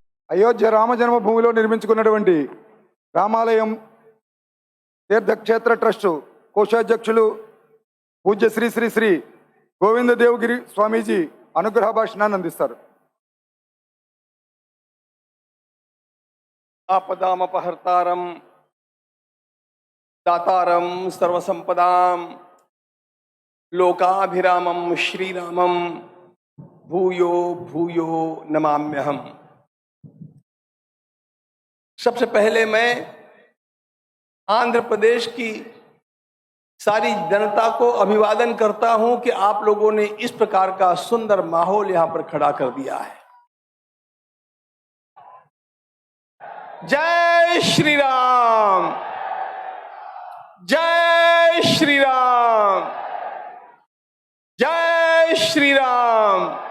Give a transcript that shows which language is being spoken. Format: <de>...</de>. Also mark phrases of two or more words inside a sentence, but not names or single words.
<te>అయోధ్య రామజన్మభూమిలో నిర్మించుకున్నటువంటి రామాలయం తీర్థక్షేత్ర ట్రస్ట్ కోశాధ్యక్షులు పూజ్య శ్రీ శ్రీ శ్రీ గోవింద దేవగిరి స్వామీజీ అనుగ్రహ భాషణాన్ని అందిస్తారు.</te> <sa>आपदामपहर्तारं दातारं सर्वसंपदां लोकाभिरामं श्रीरामं भूयो भूयो नमाम्यहम्।</sa> <hi>सबसे पहले मैं आंध्र प्रदेश की सारी जनता को अभिवादन करता हूं कि आप लोगों ने इस प्रकार का सुंदर माहौल यहां पर खड़ा कर दिया है। जय श्री राम, जय श्री राम, जय श्री राम।</hi>